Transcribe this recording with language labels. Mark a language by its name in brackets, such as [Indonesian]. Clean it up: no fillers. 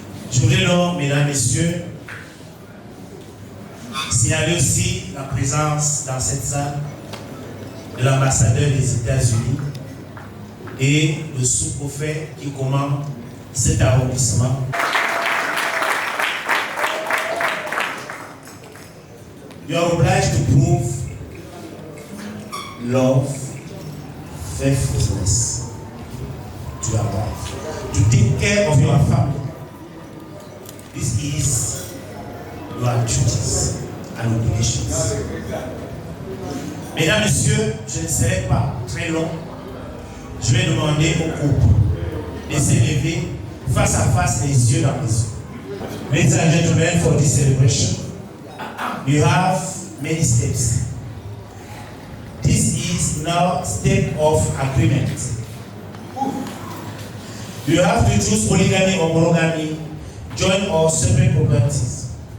[French] Je voudrais donc, mesdames, messieurs, signaler aussi la présence dans cette salle de l'ambassadeur des États-Unis et le sous-préfet qui commande cet arrondissement. [English] You are obliged to prove love, faithfulness to your wife, to take care of your family. This is your duties and obligations. [French] Mesdames, Messieurs, je ne serai pas très long. Je vais demander au couple de s'élever face à face, les yeux dans les yeux. [English] Ladies and gentlemen, for this celebration, you have many steps. This is now step of agreement. You have to choose polygamy or monogamy, joint or separate properties.